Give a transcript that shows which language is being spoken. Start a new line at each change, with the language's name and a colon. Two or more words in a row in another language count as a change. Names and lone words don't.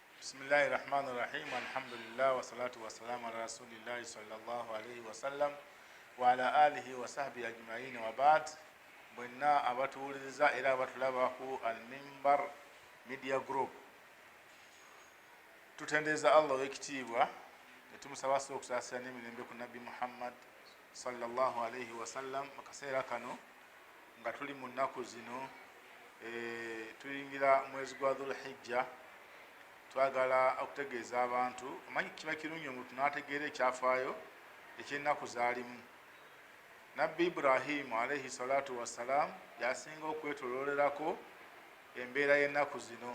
Arabic: بسم الله الرحمن الرحيم، الحمد لله والصلاة والسلام على رسول الله صلى الله عليه وسلم وعلى آله وصحبه أجمعين وبعد.
Ganda: Mwenna abatuwuliriza era abatulaba ku Al-Mimbar Media Group, tutendeeza Allah w'ekitiibwa ne tumusaba okusaasira n'emirembe ku Nabbi Muhammad
Arabic: صلى الله عليه وسلم
Ganda: mu kaseera kano nga tuli mu nnaku zino tuyingira mwezi gwa Dhul-Hijja. Twagala okutegeeza abantu amanyi kiba kirungi omuntu n'ategeera ekyafaayo eky'ennaku zaalimu. Nabbi Ibrahim
Arabic: عليه الصلاة والسلام
Ganda: yasinga okwetoloolerako embeera y'ennaku zino.